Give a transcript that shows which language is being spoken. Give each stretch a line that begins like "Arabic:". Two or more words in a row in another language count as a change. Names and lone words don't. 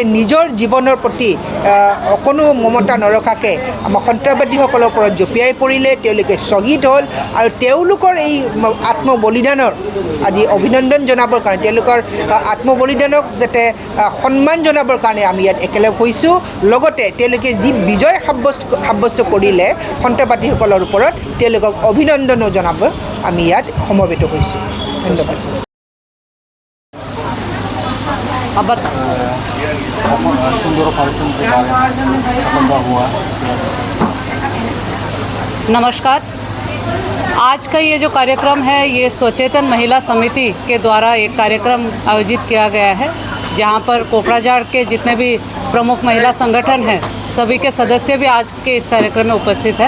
Assamese: নিজৰ জীৱনৰ প্ৰতি কোনো মমতা নৰখাকৈ আমাৰ সন্ত্ৰাসবাদীসকলৰ ওপৰত জঁপিয়াই পৰিলে তেওঁলোকে শ্বহীদ হ'ল আৰু তেওঁলোকৰ এই আত্মবলিদানৰ আজি অভিনন্দন জনাবৰ কাৰণে তেওঁলোকৰ আত্মবলিদানক যাতে সন্মান জনাবৰ কাৰণে আমি ইয়াত একেলগ হৈছোঁ লগতে তেওঁলোকে যি বিজয় সাব্যস্ত কৰিলে সন্ত্ৰাসবাদীসকলৰ ওপৰত তেওঁলোকক অভিনন্দনো জনাব আমি ইয়াত সমবেত হৈছোঁ ধন্যবাদ
Hindi: नमस्कार। आज का ये जो कार्यक्रम है ये स्वचेतन महिला समिति के द्वारा एक कार्यक्रम आयोजित किया गया है जहां पर कोकराझाड़ के जितने भी प्रमुख महिला संगठन हैं सभी के सदस्य भी आज के इस कार्यक्रम में उपस्थित है।